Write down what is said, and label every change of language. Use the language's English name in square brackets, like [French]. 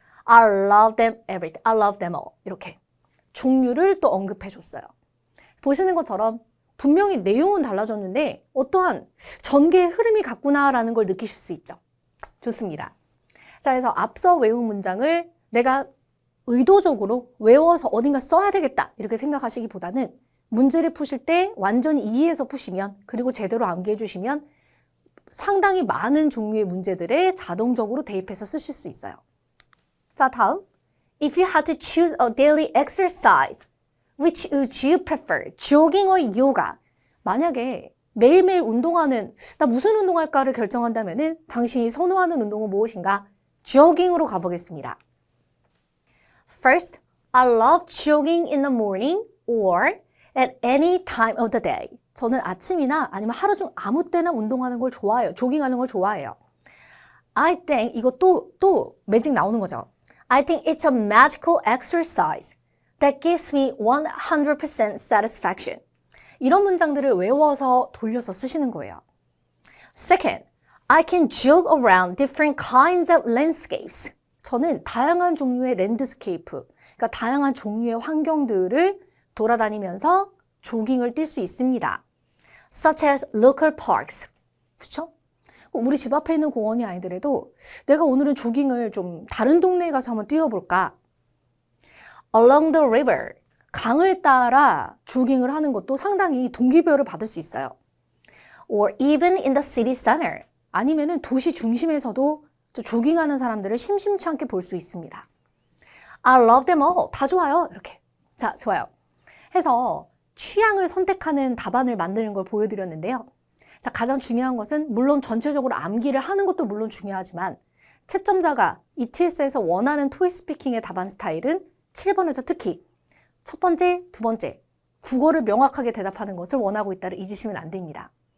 [English] I love them everything. I love them all. [Korean] 이렇게 종류를 또 언급해 줬어요. 보시는 것처럼 분명히 내용은 달라졌는데 어떠한 전개의 흐름이 같구나라는 걸 느끼실 수 있죠. 좋습니다. 자, 그래서 앞서 외운 문장을 내가 의도적으로 외워서 어딘가 써야 되겠다 이렇게 생각하시기보다는 문제를 푸실 때 완전히 이해해서 푸시면 그리고 제대로 암기해 주시면 상당히 많은 종류의 문제들에 자동적으로 대입해서 쓰실 수 있어요. 자, 다음. [English] If you had to choose a daily exercise, which would you prefer? Jogging or yoga? [Korean] 만약에 매일매일 운동하는, 나 무슨 운동할까를 결정한다면은 당신이 선호하는 운동은 무엇인가? 조깅으로 가보겠습니다. [English] First, I love jogging in the morning or at any time of the day. [Korean] 저는 아침이나 아니면 하루 중 아무 때나 운동하는 걸 좋아해요. 조깅하는 걸 좋아해요. [English] I think, [Korean] 이거 또 매직 나오는 거죠. [English] I think it's a magical exercise that gives me 100% satisfaction. [Korean] 이런 문장들을 외워서 돌려서 쓰시는 거예요. [English] Second, I can jog around different kinds of landscapes. [Korean] 저는 다양한 종류의 랜드스케이프, 그러니까 다양한 종류의 환경들을 돌아다니면서 조깅을 뛸 수 있습니다. [English] Such as local parks. [Korean] 그렇죠? 우리 집 앞에 있는 공원이 아니더라도 내가 오늘은 조깅을 좀 다른 동네에 가서 한번 뛰어볼까? [English] Along the river. [Korean] 강을 따라 조깅을 하는 것도 상당히 동기부여를 받을 수 있어요. [English] Or even in the city center. [Korean] 아니면은 도시 중심에서도 조깅하는 사람들을 심심치 않게 볼 수 있습니다. [English] I love them all. [Korean] 다 좋아요. 이렇게. 자, 좋아요. 해서 취향을 선택하는 답안을 만드는 걸 보여드렸는데요. 자, 가장 중요한 것은 물론 전체적으로 암기를 하는 것도 물론 중요하지만 채점자가 ETS에서 원하는 토익 스피킹의 답안 스타일은 7번에서 특히 첫 번째, 두 번째, 국어를 명확하게 대답하는 것을 원하고 있다를 잊으시면 안 됩니다.